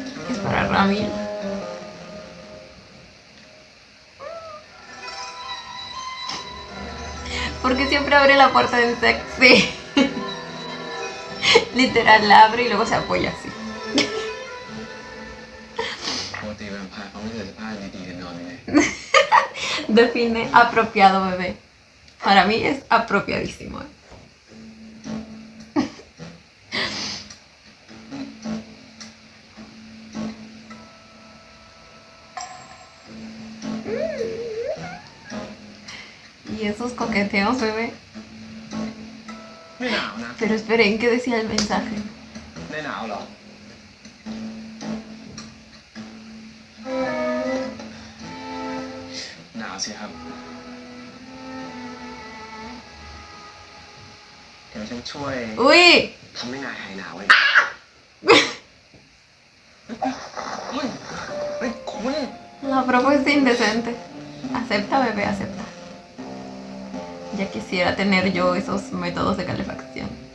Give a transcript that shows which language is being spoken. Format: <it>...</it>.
<es>Es para Ramil. Porque siempre abre la puerta en sexy. Literal, la abre y luego se apoya así.</es> <th>ปกติแวมไพร์เขาไม่ใส่เสื้อผ้าดีๆกันนอนยังไง</th> <es>Define apropiado, bebé. Para mí es apropiadísimo. Y esos coqueteos, bebé.</es> <th>ไม่หนาวนะ</th> <es>Pero esperen, ¿qué decía el mensaje?</es> <th>ไม่หนาวหรอ หนาวสิครับ เดี๋ยวฉันช่วย ¡Uy! ทำให้นายหายหนาวเลยเฮ้ยคุณ</th> <es>La propuesta indecente. Acepta, bebé, acepta. Ya quisiera tener yo esos métodos de calefacción.</es>